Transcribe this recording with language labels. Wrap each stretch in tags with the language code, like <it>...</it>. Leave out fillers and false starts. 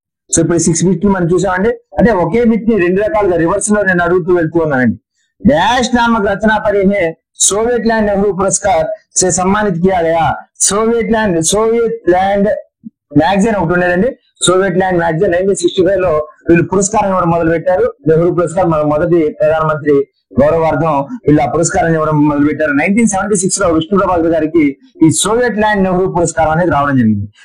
<te>So ఇప్పుడు 6 bit మనం చూసామండి. అంటే ఒకే బిట్ ని 2 రకాలుగా రివర్స్ లో నేను అడుగుతూ వెళ్తూ ఉన్నానండి.</te> <hi>डैश नामक रचना पर इन्हें सोवियत लैंड नेहरू पुरस्कार से सम्मानित किया गया.</hi> <te>सोवियत लैंड मैगजीन ఒకటి ఉండేదండి. సోవియట్ ల్యాండ్ మ్యాగజైన్ 1965 లో వీళ్ళు పురస్కారం ఇవ్వడం మొదలు పెట్టారు. నెహ్రూ పురస్కారం మన మొదటి ప్రధానమంత్రి గౌరవార్థం వీళ్ళు ఆ పురస్కారాన్ని ఇవ్వడం మొదలు పెట్టారు. 1976 లో విష్ణు ప్రభాకర్ గారికి ఈ సోవియట్ ల్యాండ్ నెహ్రూ పురస్కారం అనేది రావడం జరిగింది.</te>